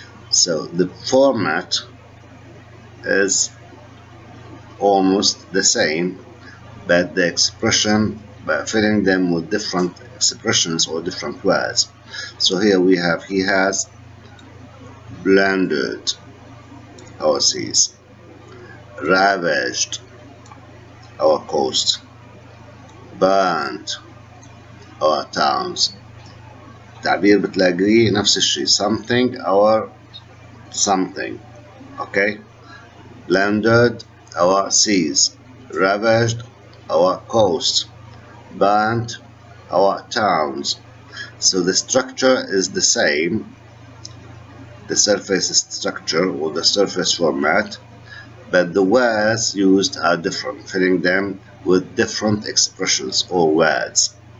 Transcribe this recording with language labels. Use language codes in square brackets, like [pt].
[en] So the format is almost the same, but the expression, by filling them with different expressions or different words. So here we have, he has plundered our seas, ravaged our coast, burned our towns. [ar] تعبير بتلاقيه نفس الشيء, [en] something or something. Okay, plundered our seas, ravaged our coast, burned our towns. So the structure is the same, the surface structure or the surface format, but the words used are different, filling them with different expressions or words.